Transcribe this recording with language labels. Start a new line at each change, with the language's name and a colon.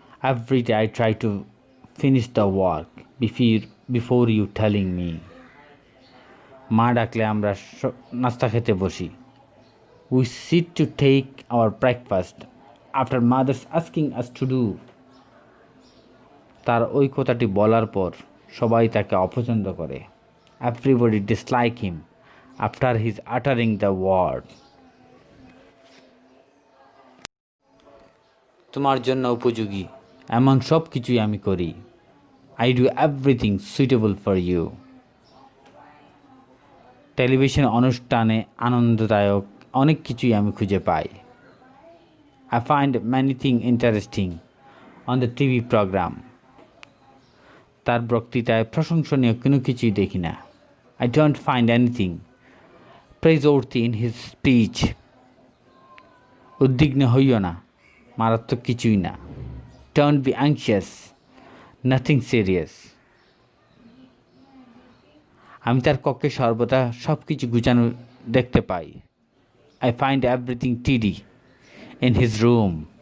English: Every day I try to finish the work before you telling me.
Bangla: মা ডাকলে আমরা নাস্তা খেতে বসি।
English: We sit to take our breakfast after mother's asking us to do.
Bangla: তার ওই কথাটি বলার পর সবাই তাকে অপছন্দ করে।
English: Everybody dislike him after his uttering the word.
Bangla: তোমার জন্য উপযোগী এমন সব কিছুই আমি করি।
English: I do everything suitable for you.
Bangla: Television অনুষ্ঠানে আনন্দদায়ক অনেক কিছুই আমি খুঁজে পাই।
English: I find many things interesting on the TV program.
Bangla: তার বক্তৃতায় প্রশংসনীয় কোনো কিছুই দেখি না।
English: I don't find anything praiseworthy in his speech.
Bangla: উদ্বিগ্ন হইও না, মারাত্মক কিছুই না।
English: Don't be anxious, nothing serious.
Bangla: আমি তার কক্ষে সর্বদা সব কিছু গুছানো দেখতে পাই।
English: I find everything tidy in his room.